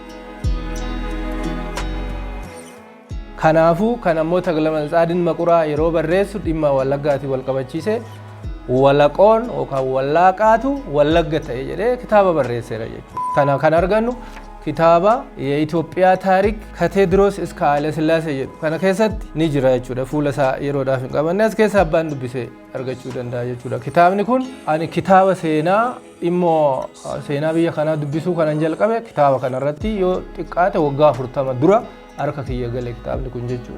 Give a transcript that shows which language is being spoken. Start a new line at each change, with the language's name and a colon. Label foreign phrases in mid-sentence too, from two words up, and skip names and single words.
Oromo: Kanaafu kan ammoo Taglamatsaadiin Maquraa yeroo barreessu dhimma Wallaggaati wal qabachiise walaqoon yookaan wallaqaatu Wallagga ta'e jedhee kitaaba barreesseera jechuudha. Kana kan argannu kitaaba የኢትዮጵያ ታሪክ ከቴዎድሮስ እስከ ኃይለ ሥላሴ jedhu kana keessatti ni jira jechuudha. Fuula isaa yeroodhaaf hin qabanne as keessa abbaan dubbisee argachuu danda'a jechuudha. Kitaabni kun ani kitaaba seenaa immoo seenaa biyya kanaa dubbisuu kanan jalqabe kitaaba kanarratti yoo xiqqaate waggaa 40 dura harka kiyya galee kitaabni kun jechuudha.